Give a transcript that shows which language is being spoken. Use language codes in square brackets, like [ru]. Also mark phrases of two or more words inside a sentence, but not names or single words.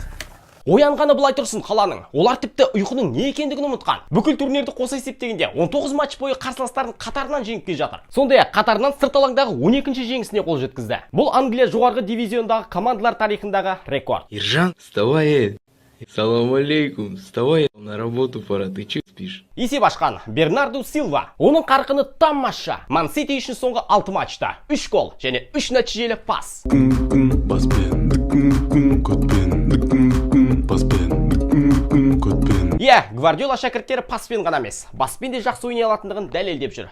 [kk] Оянғаны былай тұрсын қаланың. Олар тіпті ұйқының не екендігін ұмытқан. Бүкіл турнирді қоса есептегенде 19 матч бойы қарсыластарын қатарынан жеңіп келе жатыр. Сондай-ақ қатарынан сырт алаңдағы 12-ші жеңісіне қол жеткізді. Бұл Англия жоғарғы дивизиондағы командалар тарихындағы рекорд. [ru] Ержан, вставай. [ar] سلام عليكم, [ru] вставай, на работу пора, ты че спишь? [kk] Есеп ашқан Бернарду Силва. Оның қарқыны тамаша. Ман-Сити үшін соңғы 6 матчта 3 гол және 3 нәтижелі пас. Гвардиола шәкірттері паспен ғана емес, баспен де жақсы ойнай алатындығын дәлелдеп жүр.